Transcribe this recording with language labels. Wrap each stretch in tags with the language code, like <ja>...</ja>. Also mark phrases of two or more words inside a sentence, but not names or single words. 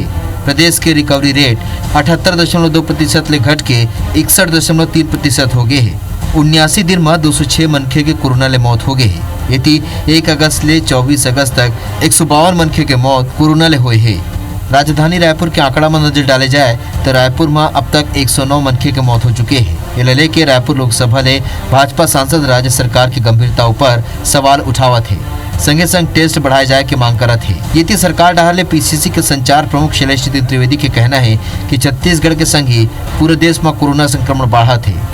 <hne>प्रदेश के</hne> <en>recovery rate</en> <hne>78.2% ले घट के 61.3% हो गए है। 79 दिन में 206 मनखे के कोरोना ले मौत हो गए है। यदि 1 अगस्त ले 24 अगस्त तक 152 मनखे के मौत कोरोना ले हुए है। राजधानी रायपुर के आंकड़ा में नजर डाले जाए तो रायपुर में अब तक 109 मनखे के मौत हो चुके हैं। ये लेके रायपुर लोकसभा ने भाजपा सांसद राज्य सरकार की गंभीरता ऊपर सवाल उठावत है। संगे संग टेस्ट बढ़ाए जाए की मांग करत है। ये सरकार डाले पीसीसी के संचार प्रमुख शैलेश त्रिवेदी के कहना है कि छत्तीसगढ़ के संग ही पूरे देश में कोरोना संक्रमण बढ़त है।</hne>